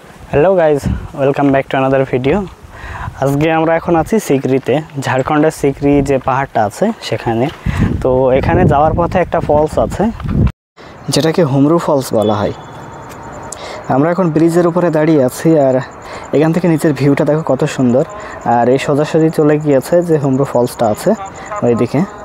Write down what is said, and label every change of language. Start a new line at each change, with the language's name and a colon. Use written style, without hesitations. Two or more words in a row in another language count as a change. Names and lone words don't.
English: Hello guys welcome back to another video.
Hindi: आज के
Bangla: আমরা এখন আছি সিকরিতে, ঝাড়খণ্ডের সিকরি যে পাহাড়টা আছে সেখানে। তো এখানে যাওয়ার পথে একটা ফলস আছে যেটাকে হুমরু ফলস বলা হয়। আমরা এখন ব্রিজের উপরে দাঁড়িয়ে আছি আর এখান থেকে নিচের ভিউটা দেখো কত সুন্দর। আর এই সোজাসুজি চলে গিয়েছে যে হুমরু ফলসটা আছে ওইদিকে।